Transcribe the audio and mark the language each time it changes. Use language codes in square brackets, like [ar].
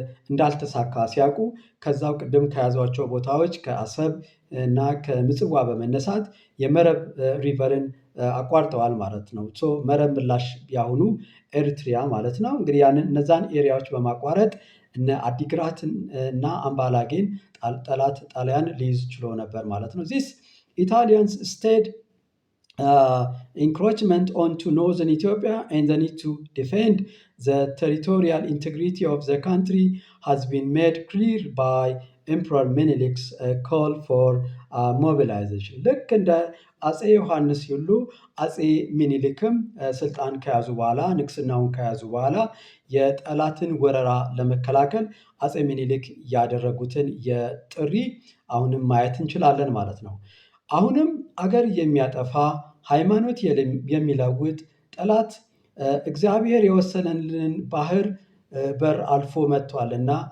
[am] እንዳልተሳካ ሲያውቁ ከዛው ቅድም ከያዟቸው ቦታዎች ከአሰብ እና ከምጽዋ በመነሳት የመረብ ሪቨርን አቋርጠዋል ማለት ነው። መረብ ምላሽ ያሁኑ ኤርትሪያ ማለት ነው። እንግዲህ እነዛን ኤሪያዎች በማቋረጥ እነ አዲግራትን እና አምባላጌን ጠላት ጣሊያን ሊይዝ ችሎ ነበር ማለት ነው። [en] ዚስ ኢታሊያንስ ስቴድ encroachment onto northern Ethiopia and the need to defend the territorial integrity of the country has been made clear by Emperor Menelik's call for mobilization. [am] ልክ እንደ አፄ ዮሐንስ ሁሉ አፄ ሚኒሊክም ስልጣን ከያዙ በኋላ ንግስናውን ከያዙ በኋላ የጠላትን ወረራ ለመከላከል አፄ ሚኒሊክ ያደረጉትን የጥሪ አሁንም ማየት እንችላለን ማለት ነው። አሁንም አገር የሚያጠፋ ሃይማኖት የሚለውጥ ጠላት እግዚአብሔር የወሰነልን ባህር በር አልፎ መጥቷልና